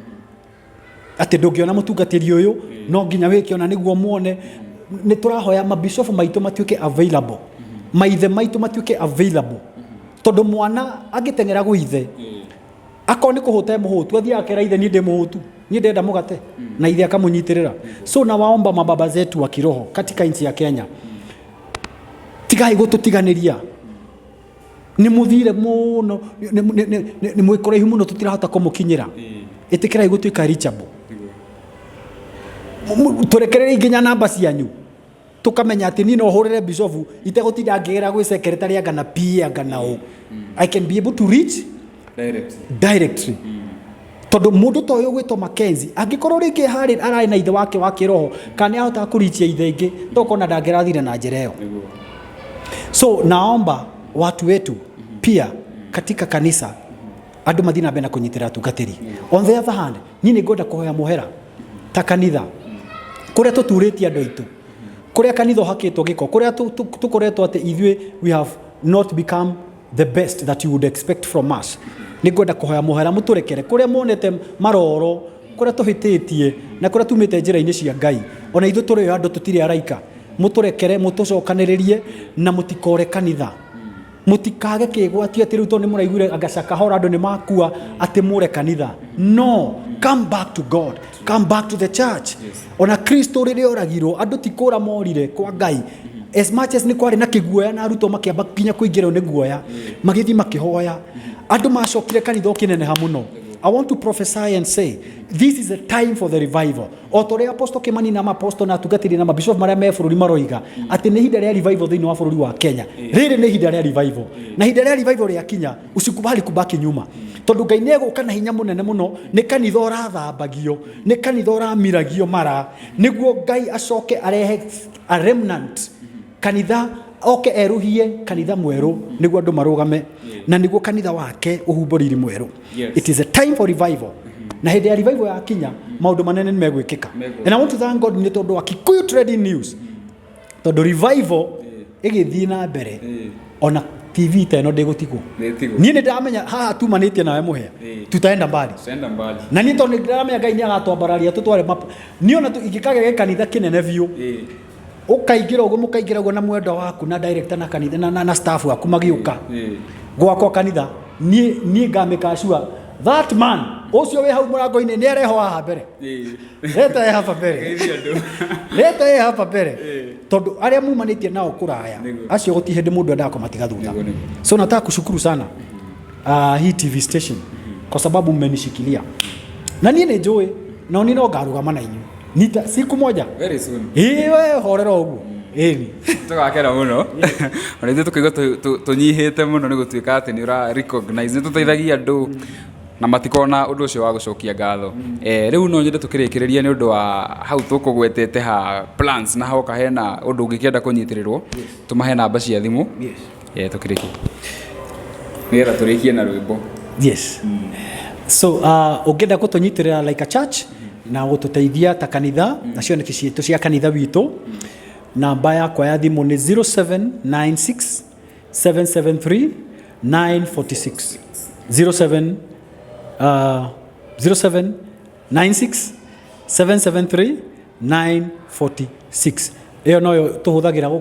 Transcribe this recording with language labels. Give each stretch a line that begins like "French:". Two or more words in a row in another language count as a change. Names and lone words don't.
Kikuyu: atĩ ndũngĩona mũtungatĩri ũyũ no nginya wĩke ona nĩguo muone nĩ tũrahoya mabishofu maitũ matuĩke available maithe maitũ matuĩke available tondũ mwana angĩteng'era gwithe akoni kũhũta mũhũtu athiaga kera ithe niĩ ndĩ mũhũtu niĩ ndenda mũgate na ithe akamũnyitĩrĩra so
Swahili: na waomba mababa zetu wa kiroho katika nchi ya Kenya
Kikuyu: tigai gũtũtiganĩria nĩ mũthire mũno nĩ mwĩkũraihu mũno tũtirahota kũmũkinyĩra ĩtĩkĩrai gũtuĩka reachable tũrekerere nginya namba cianyu tukamenya ati ni no hurire bishop itegũtinda ngĩgera gwĩ secretary angana PA angana o
English: I can be able to reach directly
Kikuyu: tondu mundu to yo gwĩtwo Mackenzie angĩkorwo rĩngĩ harĩ arĩ na ithe wake wa kĩroho kana ahota kũrichia ithe ingĩ tokona ndangĩrathire na njĩra ĩyo so
Swahili: naomba watu wetu pia katika kanisa
Kikuyu: andũ mathina mbere na kũnyitĩra atungatĩri
English: on the other hand
Kikuyu: ni nĩ ngwenda kũhoya mũhera ta kanitha kũrĩa tũturĩtie andũ aitũ kũrĩa kanitha hakĩtwo gĩko kũrĩa tũkoretwo atĩ ithuĩ
English: we have not become the best that you would expect from us
Kikuyu: nĩ ngwenda kũhoya mũhera mũtũrekere kũrĩa monete maroro kũrĩa tũhĩtĩtie na kũrĩa tumĩte njĩra-inĩ cia Ngai ona ithuĩ tũrĩ andũ tũtirĩ araika mũtũrekere mũtũcokanĩrĩrie na mũtikore kanitha mutikage kĩgwatio atĩ rĩu to nĩ mũraiguire agacaka hora andũ nĩ makua atĩ mũre kanitha no
English: come back to God come back to the church
Kikuyu: ona Kristo rĩrĩa oragirwo andũ tikũra morire kwa Ngai
English: as much as
Kikuyu: nĩ kwarĩ na kĩguoya na arutwo makĩamba kinya kũingĩrwo nĩ guoya magĩthiĩ makĩhoya andũ macokire kanitha ũkĩneneha mũno
English: I want to prophesy and say this is a time for the revival.
Kikuyu: Otore apostle Kimani na apostle na tugatiri na bishop maria me bũrũri maroiga ati nĩ hinda rĩa revival thĩinĩ wa bũrũri wa Kenya. Rĩrĩ nĩ hinda rĩa revival. Na hinda rĩa revival rĩa Kenya
Swahili: usikubali kubaki nyuma.
Kikuyu: Tondu Ngai nĩ egũka na hinya mũnene mũno nĩ kanitha ũrathambagio nĩ kanitha ũramiragio mara nĩguo Ngai acoke arehe
English: a remnant
Kikuyu: kanitha oke eruhie kanitha mweru nĩguo andũ marũgame na nĩguo kanitha wake ũhumbũriri mweru.
English: It is a time for revival.
Kikuyu: Na hĩndĩ ya revival ya Kenya maũndũ manene nĩ megwĩkĩka.
English: And I want to thank God
Kikuyu: nĩ tondũ wa
English: Kikuyu Trading News.
Kikuyu: Tondũ revival ĩgĩthiĩ na mbere ona TV ta ĩno ndĩgũtigwo. Niĩ nĩ ndamenya haha tumanĩtie nawe mũhea.
Swahili: Tutaenda mbali.
Kikuyu: Na niĩ tondũ ndĩramenya Ngai nĩ agatwambararia tũtware niĩ ona ingĩkagĩa kanitha kĩnene biũ. Ukaingira ugo mukaingira ugo na mwendo waku na director na kanitha na staff waku magiuka gwakwa kanitha ni ngameka
English: sure that man
Kikuyu: ucio we hau murango-ini ni areho haha mbere
Swahili: leta ye hapa
Kikuyu: mbere
Swahili: leta ye hapa
Kikuyu: mbere tondu aria mumanitie nao kuraya acio guti hindi mundu andako matiga thutha so
Swahili: nataka kushukuru sana hii TV station kwa sababu mmenishikilia
Kikuyu: na niĩ nĩ njũĩ no ni no ngarugama na inyu nita
Swahili: siku moja
English: very soon
Kikuyu: wewe horera uguo tugakera muno ona ithuĩ tũkĩigua tũnyihĩte mũno nĩ gũtuĩka atĩ nĩ ũra recognize nĩ tũteithagia andũ na matikona ũndũ ũcio wa gũcokia ngatho rĩu no nyende tũkĩrĩkĩrĩria nĩ ũndũ wa hau tũkũgwetete ha plans na hoka hena ũndũ ũngĩkĩenda kũnyitĩrĩrwo tũmahe namba cia thimũ tũkĩrĩkie Nigetha turikie na rwimbo.
English: Yes.
Kikuyu: So ungenda gutunyitirira
English: like a church
Kikuyu: na gututeithia ta kanitha na cioneki ciitu cia kanitha witu namba yakwa ya thimu ni 0796 773 946 0796 773 946 iyo no tuhuthagira guku